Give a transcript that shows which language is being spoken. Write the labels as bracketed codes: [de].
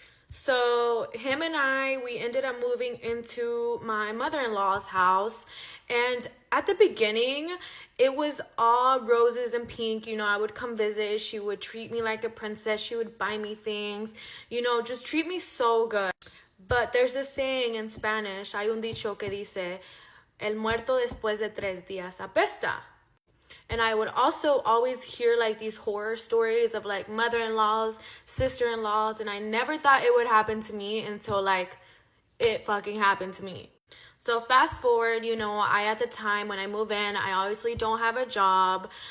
[en] So him and we ended up moving into my mother-in-law's house. And at the beginning, it was all roses and pink. You know, I would come visit. She would treat me like a princess. She would buy me things, you know, just treat me so good. But there's a saying in Spanish, [es] hay un dicho que dice, el muerto después de 3 días apesta. [en] And I would also always hear like these horror stories of like mother-in-laws, sister-in-laws, and I never thought it would happen to me until like it fucking happened to me. So fast forward, you know, at the time when I move in, I obviously don't have a job.